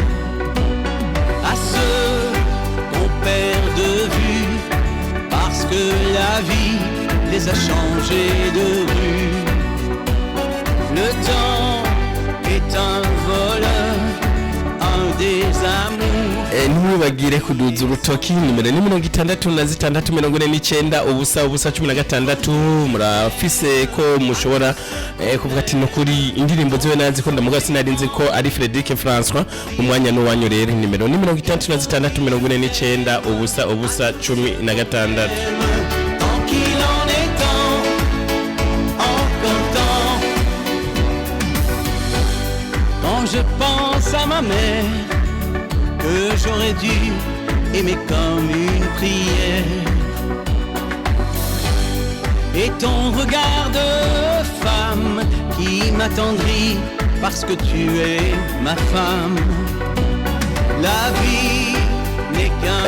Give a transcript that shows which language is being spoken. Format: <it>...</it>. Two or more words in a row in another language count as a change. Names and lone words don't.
<fr>À ceux qu'on perd de vue, parce que la vie les a changés de rue. Le temps est un voleur, un désamour.</fr> <rn>Ntimwibagire kuduza urutoki nimero ni 66 ubusa 16 murafise ko mushobora kuvuga ati nokuri indirimbo ziwe nazi ko ndamuga sinarinze ko ari Frederic François umwanya no wanyu rero nimero ni 66 ubusa 16.</rn> <fr>Je pense à ma mère que j'aurais dû aimer comme une prière. Et ton regard de femme qui m'attendrit parce que tu es ma femme. La vie n'est qu'un...</fr>